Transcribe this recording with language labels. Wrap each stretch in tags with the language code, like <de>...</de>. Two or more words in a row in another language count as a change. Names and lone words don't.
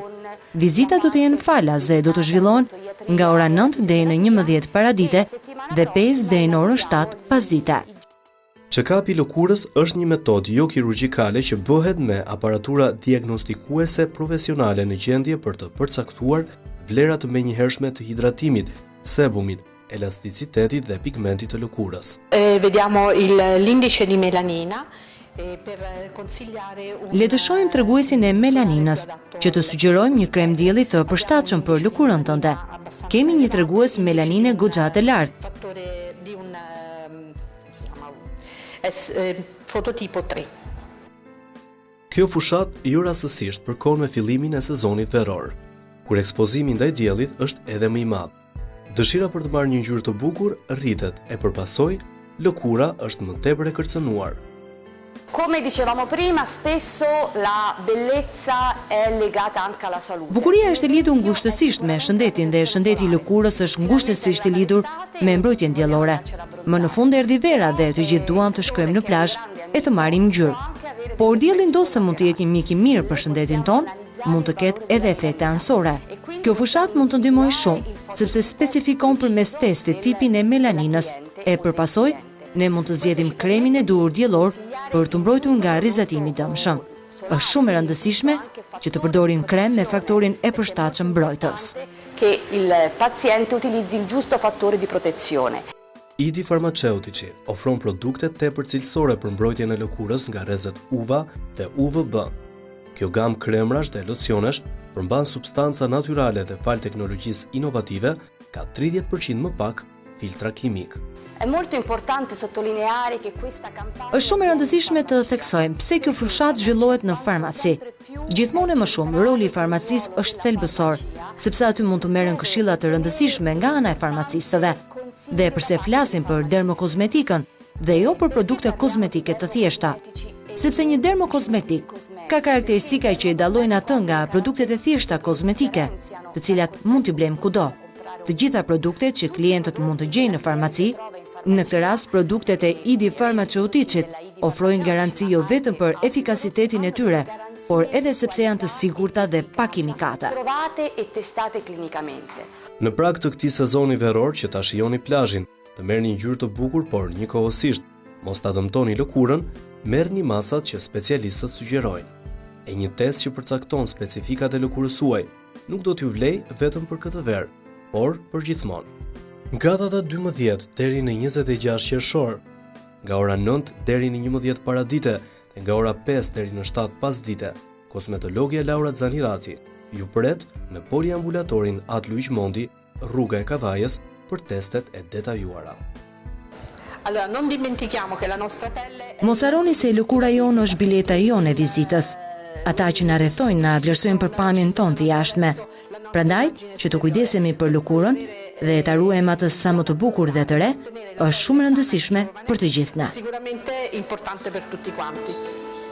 <sq>Vizita do të jenë falas dhe do të zhvillohen nga ora 9 deri në 11 paradite dhe 5 deri në orën 7 pasdite. Check-upi i lëkurës është një metodë jo kirurgjikale që bëhet me aparatura diagnostikuese profesionale në gjendje për të përcaktuar vlerat të menjëhershme të hidratimit, sebumit, elasticitetit dhe pigmentit të lëkurës.</sq> <it>Vediamo l'indice di melanina.</it> <sq>Le të shohim treguesin e melaninës, që të sugjerojmë një krem dielli të përshtatshëm për lëkurën tënde. Kemi një tregues melanine goxha të lartë. Fototipo 3. Kjo fushat jo rastësisht përkon me fillimin e sezonit veror, kur ekspozimi ndaj diellit është edhe më i madh. Dëshira për të marrë një ngjyrë të bukur rritet e përpasoj lëkura është më tepër e kërcënuar.</sq> <it>Come dicevamo prima, spesso la bellezza è legata anche alla salute.</it> <sq>Bukuria është e lidhur ngushtësisht me shëndetin dhe shëndeti i lëkurës është ngushtësisht i lidhur me mbrojtjen diellore. Më në fund erdhi vera dhe të gjithë duam të shkojmë në plazh e të marrim ngjyrë. Por dielli ndosë mund të jetë një mik i mirë për shëndetin ton, mund të ketë edhe efekte anësore. Kjo fushat mund të ndihmojë shumë, sepse specifikon përmes testit tipin e melaninës e përpasoj ne mund të zgjedhim kremin e duhur diellor për të mbrojtur nga rrezatimi i dëmshëm. Është shumë e rëndësishme që të përdorim krem me faktorin e përshtatshëm mbrojtës.</sq> <it>Che il paziente utilizzi il giusto fattore di protezione.</it> <sq>ID Farmaceutici ofron produkte tepër cilësore për mbrojtjen e lëkurës nga rrezet UVA dhe UVB. Kjo gamë kremrash dhe locionesh përmban substanca natyrale dhe fal teknologjisë inovative ka 30% më pak filtra kimik.</sq> <it>È molto importante sottolineare che questa campagna</it> <sq>Është shumë e rëndësishme të theksojmë pse kjo fushat zhvillohet në farmaci. Gjithmonë e më shumë, roli i farmacisë është thelbësor, sepse aty mund të merren këshilla të rëndësishme nga ana e farmacistëve. Dhe përse flasim për dermokozmetikën dhe jo për produkte kozmetike të thjeshta, sepse një dermokozmetik ka karakteristika që i dallojnë atë nga produktet e thjeshta kozmetike, të cilat mund t'i blejmë kudo. Të gjitha produktet që klientët mund të gjejnë në farmaci, në këtë rast produktet e ID Farmaceuticit ofrojnë garanci jo vetëm për efikasitetin e tyre, por edhe sepse janë të sigurta dhe pa kimikata.</sq> <it>provate e testate clinicamente.</it> <sq>Në prag të këtij sezoni veror që ta shijoni plazhin, të merrni një ngjyrë të bukur, por njëkohësisht mos ta dëmtoni lëkurën, merrni masat që specialistët sugjerojnë. E një test që përcakton specifikat e lëkurës suaj nuk do t'ju vlej vetëm për këtë verë, por për gjithmonë. Nga data 12 deri në 26 qershor, nga ora 9 deri në 11 paradite dhe nga ora 5 deri në 7 pasdite, kosmetologja Laura Zanirati ju pret në poliambulatorin At Luiq Mondi, rruga e Kavajës, për testet e detajuara.</sq> <it>Allora, non dimentichiamo che la nostra pelle</it> <sq>Mos harroni se lëkura jonë është bileta jonë e vizitës. Ata që na rrethojnë na vlerësojnë për pamjen tonë të jashtme. Prandaj, që të kujdesemi për lëkurën dhe ta ruajmë atë sa më të bukur dhe të re, është shumë e rëndësishme për të gjithë ne.</sq> <it>sicuramente importante per tutti quanti.</it>